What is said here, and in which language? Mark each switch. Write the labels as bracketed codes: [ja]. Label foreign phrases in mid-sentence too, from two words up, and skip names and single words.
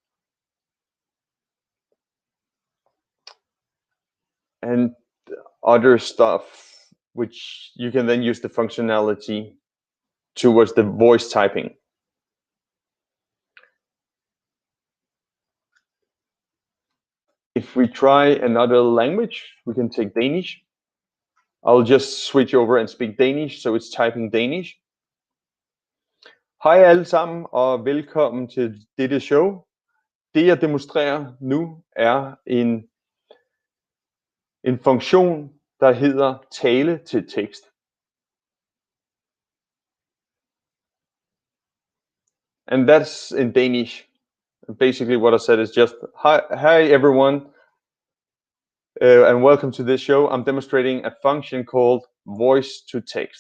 [en] And other stuff, which you can then use the functionality towards the voice typing. If we try another language, we can take Danish. I'll just switch over and speak Danish, so it's typing Danish. [da] Hej alle sammen, og velkommen til dette show. Det jeg demonstrerer nu er en funktion, der hedder tale til tekst. [en] And that's in Danish. Basically what I said is just, hi everyone, and welcome to this show. I'm demonstrating a function called voice to text.